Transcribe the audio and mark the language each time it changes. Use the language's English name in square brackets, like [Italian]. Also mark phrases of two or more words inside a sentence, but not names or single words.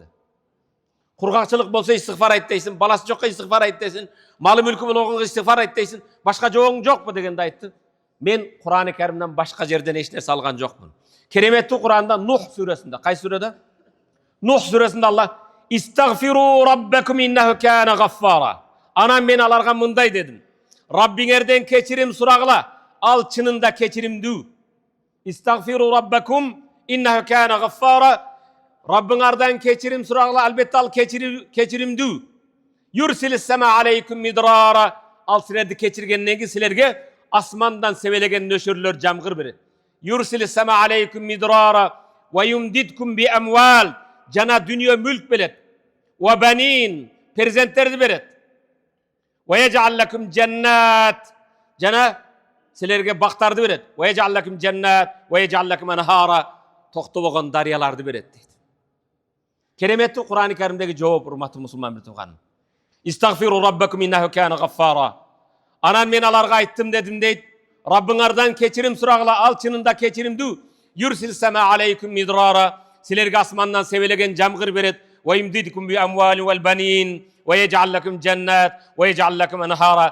[Kyrgyz] Кургакчылык болсо истигфар айт дейсиң, баласы жокко истигфар айт дейсиң, малы мүлкү болгонго истигфар айт дейсиң, башка жообуң жокпу дегенде айтты: "Мен Кур'ан-ы Каримден башка жерден эч нерсе алган жокмун." Кереметтүү Кур'анда Нух сүрөсүндө, кай сүрөдө? [Arabic] Нух сүрөсүндө Аллах: "استغفروا ربكم إنه كان غفارا." [Kyrgyz] Анан мен аларга мындай дедим: "Раббиңерден кечирим сурагыла, ал чынында кечиримдүү." [Arabic] استغفروا ربكم إنه كان غفارا. [Kyrgyz] Раббыңардан кечирим сурагыла, албетте ал кечиримдүү. [Arabic] يرسل السماء عليكم مدرارا. [Kyrgyz] Ал силерди кечиргенден кийин силерге асмандан себелеген нөшөрлөр жамгыр берет. [Arabic] يرسل السماء عليكم مدرارا ويمددكم بأموال. [Kyrgyz] Жана дүнүйө мүлк берет. [Arabic] وبنين, [Kyrgyz] перзенттерди берет. [Arabic] ويجعل لكم جنات. [Kyrgyz] Жана силерге бактарды берет. [Arabic] ويجعل لكم جنات ويجعل لكم أنهارا. [Kyrgyz] Токтобогон дарыяларды берет дейт. Кереметтүү Кур'ан-ы Каримдеги жооп, урматтуу мусулман бир тууганым. [Arabic] استغفروا ربكم إنه كان غفارا. [Kyrgyz] Анан мен аларга айттым дедим дейт: "Раббыңардан кечирим сурагыла, ал чынында кечиримдүү. [Arabic] يرسل السماء عليكم مدرارا. [Kyrgyz] Силерге асмандан себелеген жамгыр берет. [Arabic] ويمددكم بأموال وبنين. ويجعل لكم جنات ويجعل لكم أنهارا."